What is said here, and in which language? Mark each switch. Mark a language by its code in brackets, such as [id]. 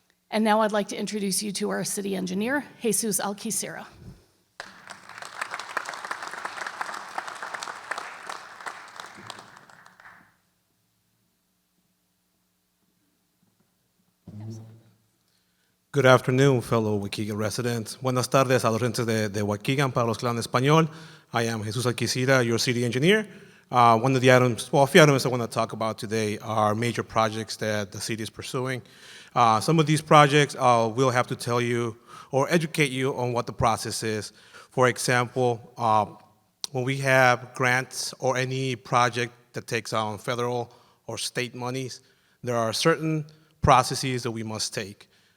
[en] And now I'd like to introduce you to our city engineer, Jesus Alquicira. Good afternoon, fellow Waukegan residents. [es] Buenas tardes a los residentes de Waukegan, para los que hablan español. [en] I am Jesus Alquicira, your city engineer. One of the items, well, a few items I want to talk about today are major projects that the city is pursuing. Some of these projects will have to tell you or educate you on what the process is. For example, when we have grants or any project that takes on federal or state monies, there are certain processes that we must take.